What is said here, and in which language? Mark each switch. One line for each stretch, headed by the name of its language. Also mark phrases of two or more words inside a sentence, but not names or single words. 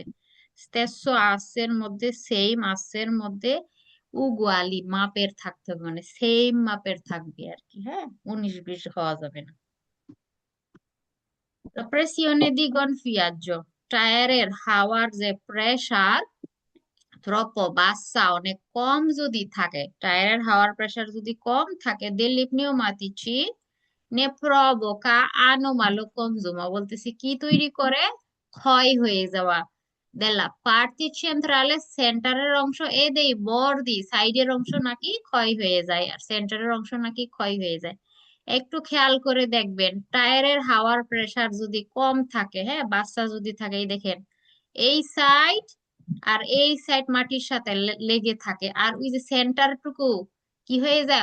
Bangla: স্টেসো আসের মধ্যে সেম আসের মধ্যে উগুয়ালি মাপের থাকতে হবে, মানে সেম মাপের থাকবে আর কি, হ্যাঁ, 19-20 হওয়া যাবে না।
Italian: pressione di gonfiaggio,
Bangla: টায়ারের হাওয়ার যে প্রেসার
Italian: troppo bassa
Bangla: অনেক কম যদি থাকে, টায়ারের হাওয়ার প্রেসার যদি কম থাকে,
Italian: degli pneumatici ne provoca anomalo consumo,
Bangla: বলতেছি কি তৈরি করে? ক্ষয় হয়ে যাওয়া।
Italian: delle parti centrali,
Bangla: সেন্টারের অংশ
Italian: e dei bordi,
Bangla: সাইডের অংশ নাকি ক্ষয় হয়ে যায় আর সেন্টারের অংশ নাকি ক্ষয় হয়ে যায়। একটু খেয়াল করে দেখবেন, টায়ারের হাওয়ার প্রেসার যদি কম থাকে, হ্যাঁ, বাচ্চা যদি থাকে, এই দেখেন এই সাইড আর এই সাইড মাটির সাথে লেগে থাকে, আর ওই যে সেন্টার টুকু কি হয়ে যায়?